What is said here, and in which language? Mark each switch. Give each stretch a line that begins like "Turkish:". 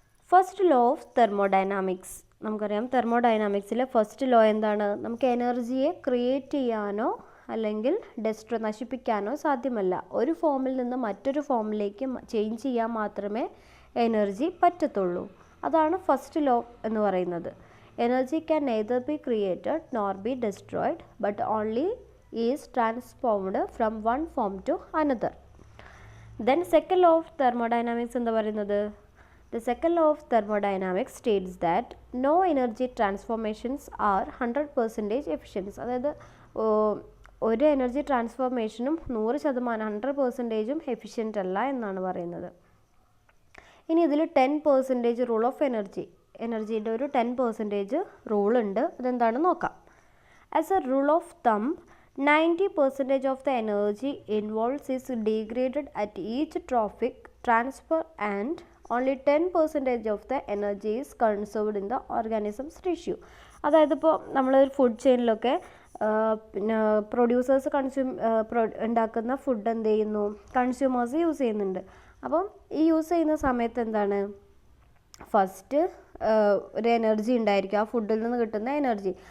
Malayalam: First law of thermodynamics. നമുക്കറിയാം തെർമോഡൈനാമിക്സിലെ first law നമുക്ക് എനർജിയെ create ചെയ്യാനോ അല്ലെങ്കിൽ നശിപ്പിക്കാനോ സാധ്യമല്ല. ഒരു ഫോമിൽ നിന്ന് മറ്റൊരു ഫോമിലേക്ക് ചേഞ്ച് ചെയ്യാൻ മാത്രമേ എനർജി പറ്റത്തുള്ളൂ. അതാണ് ഫസ്റ്റ് ലോ എന്ന് പറയുന്നത്.
English: Energy can neither be created nor be destroyed but only is transformed from one form to another. Then second law of thermodynamics
Malayalam: എന്താ പറയുന്നത്?
English: The second law of thermodynamics states that no energy transformations are 100% efficient.
Malayalam: അതായത് ഒരു energy ട്രാൻസ്ഫോർമേഷനും 100% 100%ഉം efficient അല്ല എന്നാണ് പറയുന്നത്. ഇനി ഇതിൽ 10% rule of എനർജിയുടെ ഒരു 10% റൂൾ ഉണ്ട്. അതെന്താണെന്ന് നോക്കാം.
English: As a rule of thumb 90% of the energy involved is degraded at each transfer and only 10% of the energy is conserved in the organism's tissue.
Malayalam: അതായത് ഇപ്പോൾ നമ്മളൊരു ഫുഡ് ചെയിനിലൊക്കെ പിന്നെ പ്രൊഡ്യൂസേഴ്സ് ഉണ്ടാക്കുന്ന ഫുഡ് എന്ത് ചെയ്യുന്നു, കൺസ്യൂമേഴ്സ് യൂസ് ചെയ്യുന്നുണ്ട്. അപ്പം ഈ യൂസ് ചെയ്യുന്ന സമയത്ത് എന്താണ്, ഫസ്റ്റ് ഒരു എനർജി ഉണ്ടായിരിക്കും, ആ ഫുഡിൽ നിന്ന് കിട്ടുന്ന എനർജി.